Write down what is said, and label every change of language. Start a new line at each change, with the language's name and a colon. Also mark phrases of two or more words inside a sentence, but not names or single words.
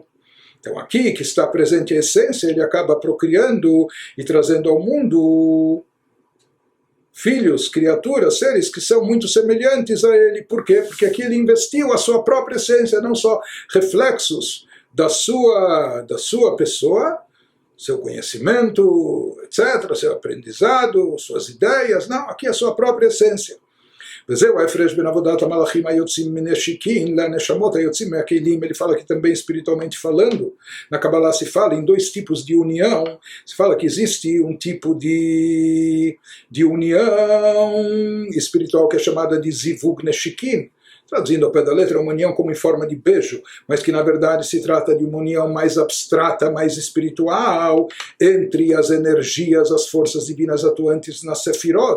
Portuguese: Então aqui que está presente a essência, ele acaba procriando e trazendo ao mundo filhos, criaturas, seres que são muito semelhantes a ele. Por quê? Porque aqui ele investiu a sua própria essência, não só reflexos da sua pessoa, seu conhecimento, etc., seu aprendizado, suas ideias, não, aqui é a sua própria essência.
Hebrew: וזהו ההפרש בין עבודת המלאכים היוצאים מנשיקין לנשמות היוצאים מהכלים.
Portuguese: Ele fala que também espiritualmente falando, na Kabbalah se fala em dois tipos de união. Se fala que existe um tipo de união espiritual que é chamada de
Hebrew: זיווג נשיקין,
Portuguese: traduzindo ao pé da letra, uma união como em forma de beijo, mas que na verdade se trata de uma união mais abstrata, mais espiritual, entre as energias, as forças divinas atuantes na Sefirot.